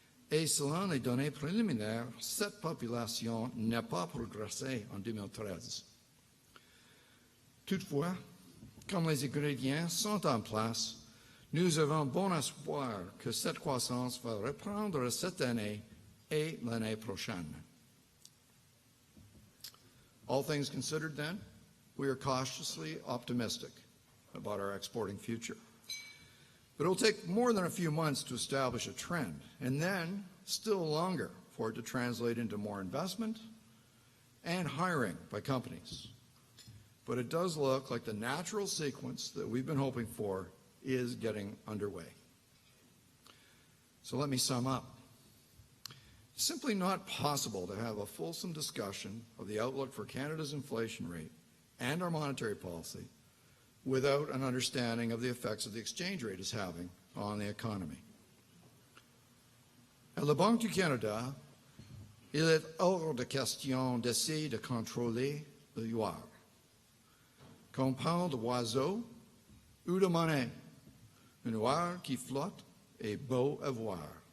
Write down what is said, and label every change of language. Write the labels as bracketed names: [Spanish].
[French] Et selon les données préliminaires, cette population n'a pas progressé en 2013. Toutefois, comme les ingrédients sont en place, nous avons bon espoir que cette croissance va reprendre cette année et l'année prochaine. [English] All things considered, then, we are cautiously optimistic about our exporting future. But it will take more than a few months to establish a trend, and then still longer for it to translate into more investment and hiring by companies. But it does look like the natural sequence that we've been hoping for is getting underway. So let me sum up. It's simply not possible to have a fulsome discussion of the outlook for Canada's inflation rate and our monetary policy without an understanding of the effects of the exchange rate is having on the economy. [French] À la Banque du Canada, il est hors de question d'essayer de contrôler le huard. Qu'on parle d'oiseau ou de monnaie, un huard qui flotte est beau à voir.